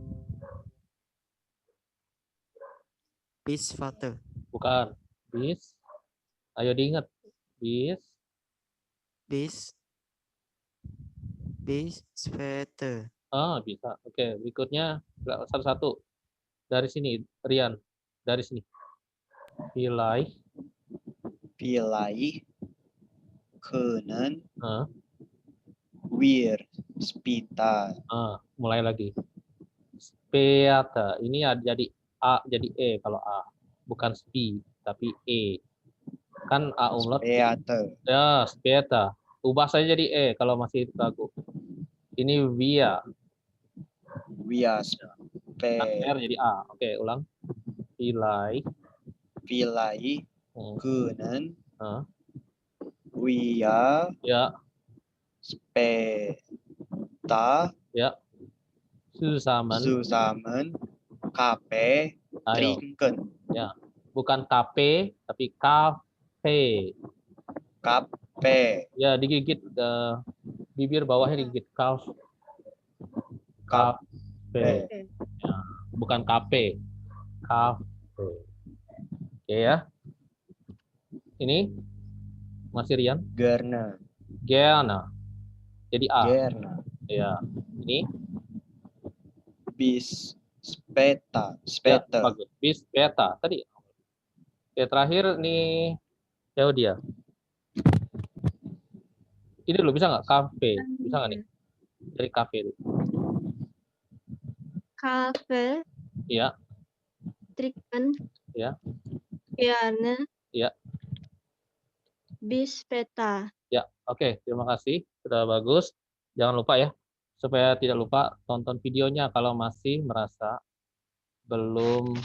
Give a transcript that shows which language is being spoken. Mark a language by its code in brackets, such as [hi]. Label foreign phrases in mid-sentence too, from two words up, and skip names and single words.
[de] Bis Vater. [id] Bukan. Bis. Ayo diingat. [de] Bis Vater. [id] Bisa. Oke, berikutnya satu-satu. Dari sini, Rian. Dari sini. [de] Vielleicht können wir später. [id] Mulai lagi. Später. Ini jadi A jadi E kalau A. Bukan spi, tapi E. Kan A umlaut. [de] Später. [id] Ya, später. Ubah saja jadi E kalau masih ragu. Ini wir. [de] Wir [id] R jadi A. Oke, ulang. [de] Vielleicht. vielleicht können Hah? wir [id] Ya, [de] später [id] ya. [de] zusammen Kaffee [id] Ayo. [de] trinken. [id] Ya. Bukan kafe, tapi kafe. Kafe. Ya, digigit bibir bawahnya digigit kafe. Kafe. Ya, bukan kafe. Kafe. Oke ya. Ini masih Rian. [de] Gerne. [id] Gerne. Jadi A. [de] Gerne. [id] Ya. Ini [de] Bis später. [id] ya, [de] Später. [id] bagus. [de] Bis beta [id] tadi. Oke, terakhir nih dia. Ini dulu bisa nggak kafe? Bisa nggak nih? Dari kafe dulu. [de] Kafe [id] Iya, [de] trinken. [id] ya, [de] Gerne. [id] ya, [de] Bis später. [id] ya. Oke, terima kasih. Sudah bagus. Jangan lupa ya, supaya tidak lupa tonton videonya kalau masih merasa belum